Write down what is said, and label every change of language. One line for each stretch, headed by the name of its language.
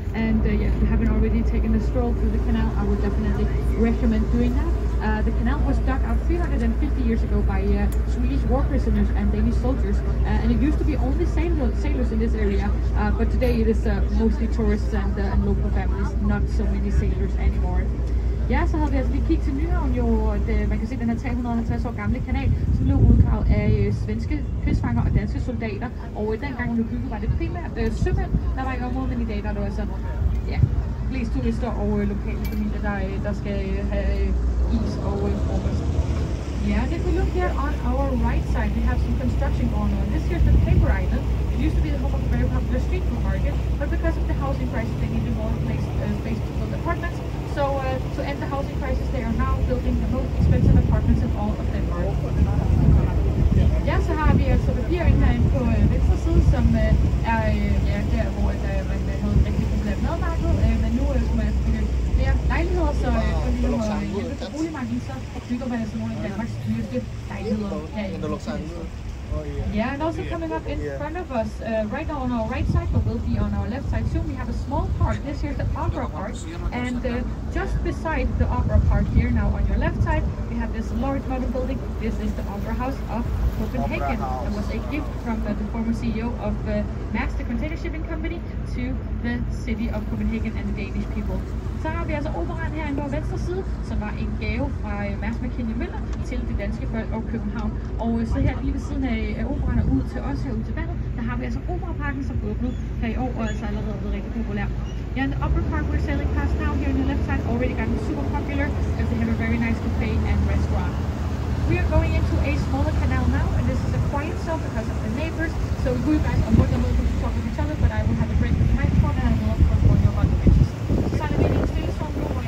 English: And yeah, if you haven't already taken a stroll through the canal, I would definitely recommend doing that. The canal was dug out 350 years ago by Swedish war prisoners and Danish soldiers, and it used to be only sailors in this area, but today it is mostly tourists and local families, not so many sailors anymore.
Danish: Ja, så havde vi altså lige kigget til Nyhavn, jo, man kan se den her 350 år gamle kanal, som blev udgravet af svenske krigsfanger og danske soldater, og dengang hun blev bygget, var det primært sømænd, der var i området, men i dag der er det altså flest turister og lokale familier, der skal have is og frokost.
English: Yeah, if we look here on our right side, we have some construction going on. This here's the Paper Island. It used to be the home of a very popular street food market, but because of the housing crisis, they needed more space to build apartments. So to end the housing crisis, they are now building the most expensive apartments in all of Denmark.
Danish: Ja, så har vi altså papirringen herinde på venstre side, som er der, hvor man havde et rigtig populært madmarked, men nu skal man altså bygge flere lejligheder, så for lige at hjælpe på boligmarkedet, så bygger man altså nogle af Danmarks dyreste lejligheder herinde.
English: Yeah, and also coming up in front of us, right now on our right side, but will be on our left side soon, we have a small park. This here's the Opera Park, and just beside the Opera Park here, now on your left side, we have this large modern building. This is the Opera House of Copenhagen. It was a gift from the former CEO of Maersk, the container shipping company, to the city of Copenhagen and the Danish people.
Danish: Så har vi altså operaen herinde på venstre side, som var en gave fra Maersk Mc-Kinney Møller til de danske folk og København. Og så her lige ved siden af operaen og ud til os herude til vandet, der har vi altså Operaparken, som åbnede her i år og altså allerede blevet rigtig populær.
English: Yeah, and the Opera Park we're sailing past now here on the left side already gotten super popular because they have a very nice cafe and restaurant. We are going into a smaller canal now, and this is a quiet zone because of the neighbors. So you guys are more than welcome to talk with each other, but I will have a break with the microphone and I will of course warn you about the bitches.
Danish: Så er det en stille zone nu,